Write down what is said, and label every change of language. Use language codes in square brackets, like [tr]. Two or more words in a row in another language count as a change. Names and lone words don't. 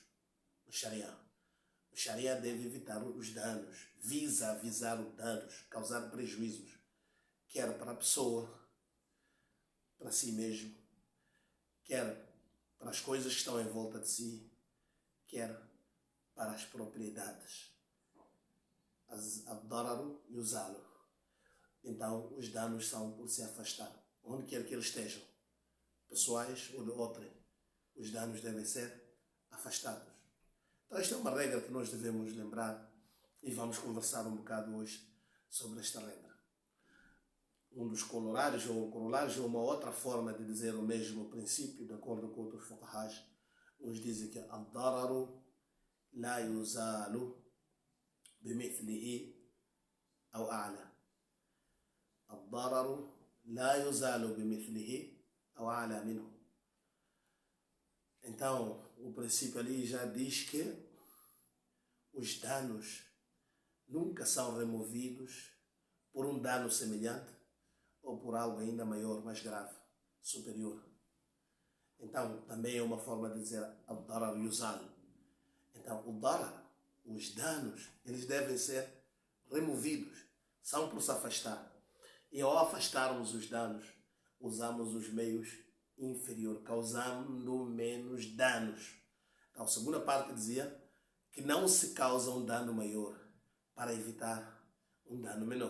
[pt] O Sharia deve evitar os danos, visa avisar os danos, causar prejuízos, quer para a pessoa, para si mesmo, quer para as coisas que estão em volta de si, quer para as propriedades. [ar] الضرر يزال. [pt] Então, os danos são por se afastar, onde quer que eles estejam, pessoais ou de outrem. Os danos devem ser afastados. Então, esta é uma regra que nós devemos lembrar e vamos conversar um bocado hoje sobre esta regra. Um dos corolários ou uma outra forma de dizer o mesmo princípio, de acordo com outros fuqahás, uns dizem que [ar] الضرر لا يزال بمثله أو أعلى. الضرر لا يزال بمثله أو أعلى منه. [pt] Então, o princípio ali já diz que os danos nunca são removidos por um dano semelhante ou por algo ainda maior, mais grave, superior. Então, também é uma forma de dizer [ar] الضرر يزال. [pt] Então, o darar, os danos, eles devem ser removidos, são por se afastar. E ao afastarmos os danos, usamos os meios inferior, causando menos danos. Então, a segunda parte dizia que não se causa um dano maior para evitar um dano menor.